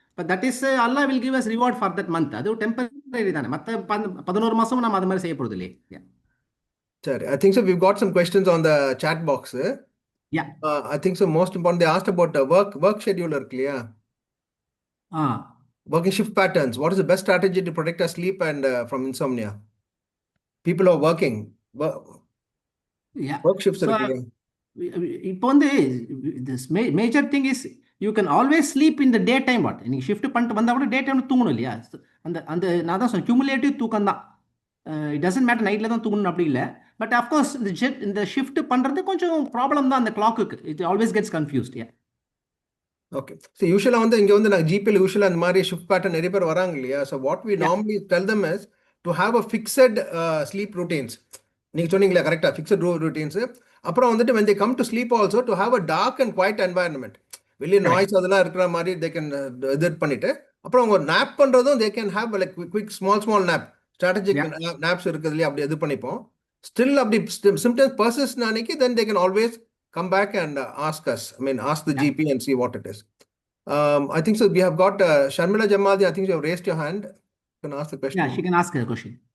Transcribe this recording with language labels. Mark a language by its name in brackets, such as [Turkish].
[English] But that is Allah will give us reward for that month. [Tamil] அது temporary தானே. மற்ற 11 மாதமும் நம்ம அது மாதிரி செய்ய போகிறது இல்லையே. [English] Sure. I think so. We've got some questions on the chat box. Yeah. I think so. Most important, they asked about work schedule. Clear. Working shift patterns. What is the best strategy to protect our sleep and from insomnia? People are working. Work shifts. [Tamil] இப்போ வந்து [English] this major thing is you can always sleep in the daytime. [Tamil] What நீங்க shift பண்ணிட்டு வந்தா கூட டே டைம்ல தூங்கணும் இல்லையா? அந்த நான் தான் சொன்னேன், கியூமுலேட்டிவ் தூக்கம் தான். [English] it doesn't matter [Tamil] நைட்ல தான் தூங்கணும் அப்படி இல்லை. பட் அஃப்கோர்ஸ் இந்த ஷிஃப்ட் பண்றது கொஞ்சம் ப்ராப்ளம் தான் அந்த கிளாக்குக்கு. [English] It always gets confused. Okay. So usually [Tamil] வந்து இங்க வந்து நான் ஜிபில யூஷுவலா அந்த மாதிரி ஷிஃப்ட் பேட்டர்ன் நிறைய பேர் வராங்க இல்லையா? [English] So what we normally tell them is to have a fixed sleep routines. [Tamil] நீங்க சொன்னீங்களா கரெக்ட்டா, [English] fixed routines. [Tamil] அப்புறம் வந்துட்டு [English] when they come to sleep also to have a dark and quiet environment. [Tamil] வெளிய நாய்ஸ் அதெல்லாம் இருக்கிற மாதிரி [English] they can edit [Tamil] பண்ணிட்டு அப்புறம் அவங்க நாப் பண்றதும் [English] they can have like quick small nap. Strategic naps [Tamil] இருக்குது இல்லையா, அப்படி இது பண்ணிப்போம். [English] Still அப்படி symptoms persist அன்னைக்கு then they can always come back and ask us. I mean, ask the GP and see what it is. I think so. We have got Sharmila Jamadi. I think you have raised your hand. You can ask the question. Yeah, she can ask a question.